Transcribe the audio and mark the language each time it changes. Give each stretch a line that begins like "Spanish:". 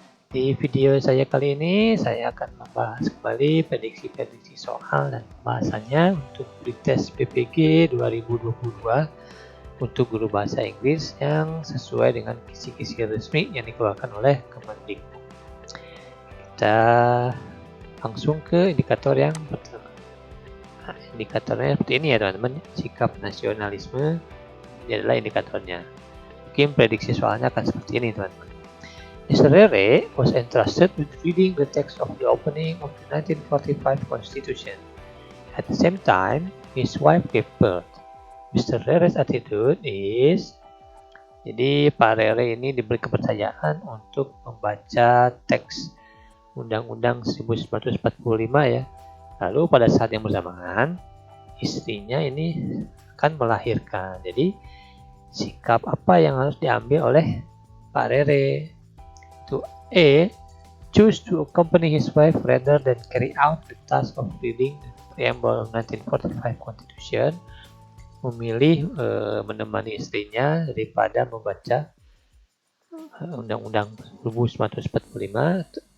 Indonesian: Di video saya kali ini, saya akan membahas kembali prediksi-prediksi soal dan pembahasannya untuk tes PPG 2022 untuk guru bahasa Inggris yang sesuai dengan kisi-kisi resmi yang dikeluarkan oleh Kemendikbud. Kita langsung ke indikator yang pertama. Nah, indikatornya seperti ini ya teman-teman, sikap nasionalisme ini adalah indikatornya. Mungkin prediksi soalnya akan seperti ini teman-teman.
English: Mr. Rere was entrusted with reading the text of the opening of the 1945 Constitution. At the same time, his wife gave birth. Mr. Rere's attitude is,
Indonesian: jadi Pak Rere ini diberi kepercayaan untuk membaca teks Undang-Undang 1945 ya. Lalu pada saat yang bersamaan, istrinya ini akan melahirkan. Jadi sikap apa yang harus diambil oleh Pak Rere?
English: To A, choose to accompany his wife rather than carry out the task of reading the preamble of 1945 Constitution.
Indonesian: Memilih menemani istrinya daripada membaca Undang-Undang 1945.